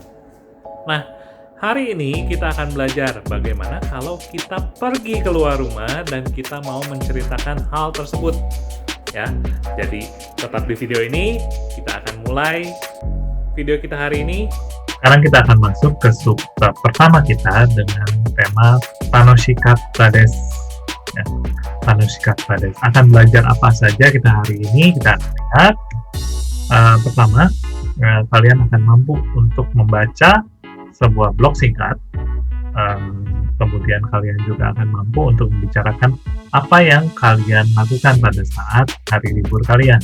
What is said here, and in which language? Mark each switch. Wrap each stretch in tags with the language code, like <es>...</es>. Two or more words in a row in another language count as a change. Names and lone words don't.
<id>Nah, hari ini kita akan belajar bagaimana kalau kita pergi keluar rumah dan kita mau menceritakan hal tersebut. Ya, jadi tetap di video ini, kita akan mulai video kita hari ini. Sekarang kita akan masuk ke subbab pertama kita dengan tema</id> <ja>楽しかったです. Ya, 楽しかったです.</ja> <id>Akan belajar apa saja kita hari ini, kita akan lihat. Pertama, kalian akan mampu untuk membaca sebuah blog singkat. Kemudian kalian juga akan mampu untuk membicarakan apa yang kalian lakukan pada saat hari libur kalian.</id>